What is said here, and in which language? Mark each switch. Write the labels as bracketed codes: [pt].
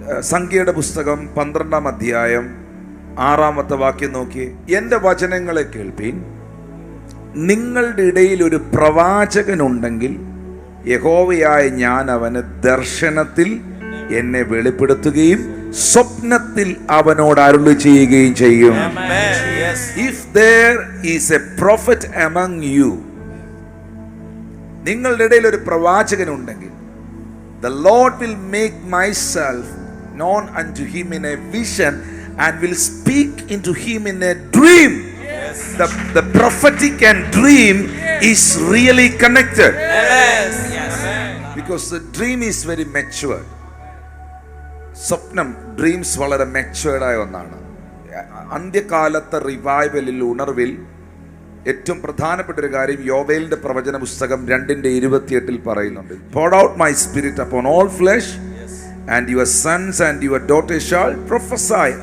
[ml] സംഖ്യയുടെ പുസ്തകം 12-ാം അധ്യായം 6-ാമത്തെ വാക്യം നോക്കി. എന്റെ വചനങ്ങളെ കേൾപ്പീൻ, നിങ്ങളുടെ ഇടയിൽ ഒരു പ്രവാചകനുണ്ടെങ്കിൽ യഹോവയായ ഞാൻ അവന് ദർശനത്തിൽ എന്നെ വെളിപ്പെടുത്തുകയും സ്വപ്നത്തിൽ അവനോട് അരുളി ചെയ്യുകയും ചെയ്യും. [en] if there is a prophet among you, [ml] നിങ്ങളുടെ ഇടയിൽ ഒരു പ്രവാചകൻ ഉണ്ടെങ്കിൽ, [en] the Lord will make myself known unto him in a vision and will speak into him in a dream. The prophetic and dream is really connected. Because the dream is very matured. [ml] സ്വപ്നം, [en] dreams [ml] വളരെ matured ആയ ഒന്നാണ്. അന്ത്യകാലത്തെ റിവൈവലിൽ, ഉണർവിൽ ഏറ്റവും പ്രധാനപ്പെട്ട ഒരു കാര്യം യോവേലിന്റെ പ്രവചന പുസ്തകം 2:28 പറയുന്നുണ്ട്. [en] Pour out my spirit upon all flesh and your sons and your daughters shall prophesy.